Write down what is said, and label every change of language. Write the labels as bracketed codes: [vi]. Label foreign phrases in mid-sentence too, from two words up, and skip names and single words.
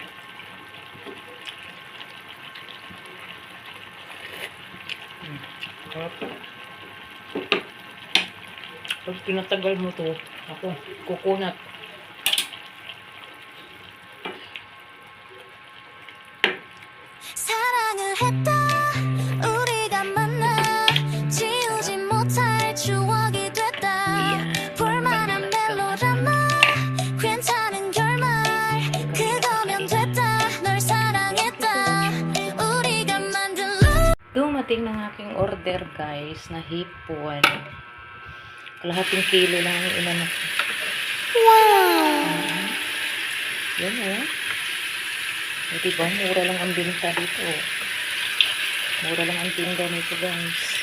[tl] Pag pinatagal mo to, ako, coconut. [ko] 사랑을 했다 우리가 만나 지우지 못할 추억이 됐다 볼만한 멜로드라마 괜찮은 결말 그거면 됐다 널 사랑했다 우리가 만든 [tl] Dumating ng aking order guys na hipon. Kalahating kilo lang ang ilan ko. wow Yan eh. O diba, mura lang ang binta dito. Mura lang ang tinda nito guys.